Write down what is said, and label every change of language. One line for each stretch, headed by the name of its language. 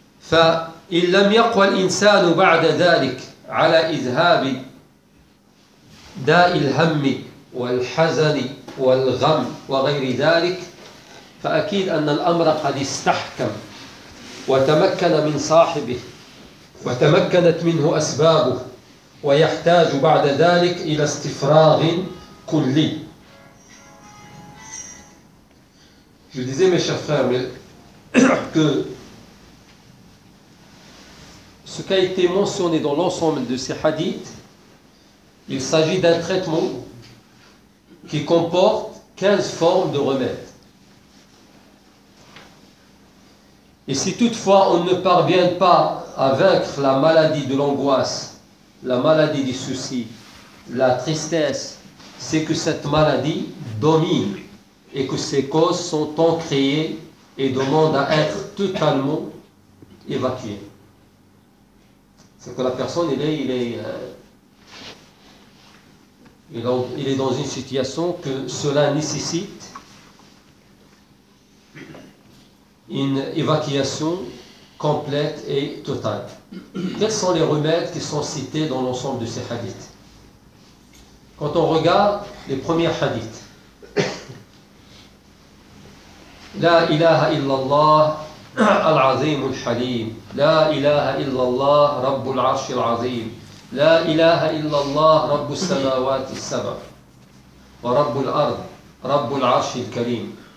Arabic: فإن لم يقوى الإنسان بعد ذلك على إذهاب داء الهم والحزن والغم وغير ذلك فأكيد أن الأمر قد استحكم وتمكن من صاحبه وتمكنت منه أسبابه، ويحتاج بعد ذلك إلى استفراغ كلي.
French: Je disais, mes chers frères, mais que ce qui a été mentionné dans l'ensemble de ces hadiths, il s'agit d'un traitement qui comporte 15 formes de remèdes. Et si toutefois on ne parvient pas à vaincre la maladie de l'angoisse, la maladie du souci, la tristesse, c'est que cette maladie domine et que ses causes sont ancrées et demandent à être totalement évacuées. C'est que la personne, il est dans une situation que cela nécessite une évacuation complète et totale. Quels sont les remèdes qui sont cités dans l'ensemble de ces hadiths? Quand on regarde les premiers hadiths,
Arabic: لا إله إلا الله العظيم الحليم، لا إله إلا الله رب العرش العظيم، لا إله إلا الله رب السماوات السبع ورب الأرض رب العرش الكريم.